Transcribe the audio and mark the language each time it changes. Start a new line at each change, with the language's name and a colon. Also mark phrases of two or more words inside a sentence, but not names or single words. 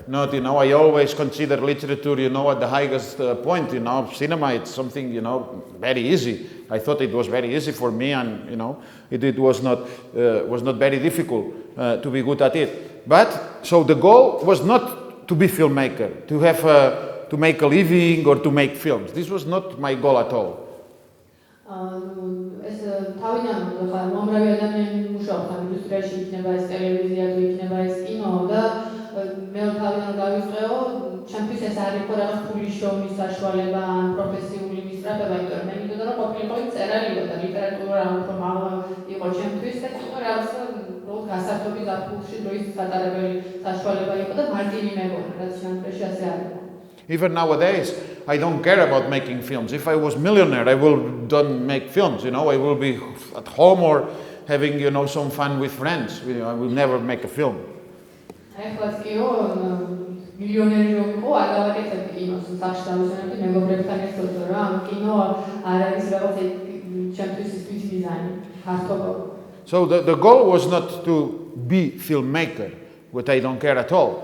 English: Not, I always consider literature, at the highest point, cinema, it's something, very easy. I thought it was very easy for me, and, it was not very difficult to be good at it. But, so the goal was not to be filmmaker, to have, to make a living or to make films. This was not my goal at all.
Georgian: ეს თავიდან მომრავი ადამიანი მუშაობს ამ ინდუსტრიაში, იქნება ეს ტელევიზია, თუ იქნება ეს კინო და მე თავიდან დავიწყეო, ჩემთვის ეს არ იყო რაღაც ფულის შრომის საშუალება ან პროფესიული მისწრაფება, იმიტომ რომ მე მინდოდა რომ ყოფილიყო წერალიო და ლიტერატურა უფრო მაღლა იყო ჩემთვის და იყო რაღაც გასართობი გაფულში დროის სატარებელი საშუალება იყო და მარტივი მეგონა, რაც შემდგომში ასე არ იყო.
English: Even nowadays, I don't care about making films. If I was millionaire, I don't make films, I will be at home or having, some fun with friends. I will never make a film. So the goal was not to be filmmaker, what I don't care at all.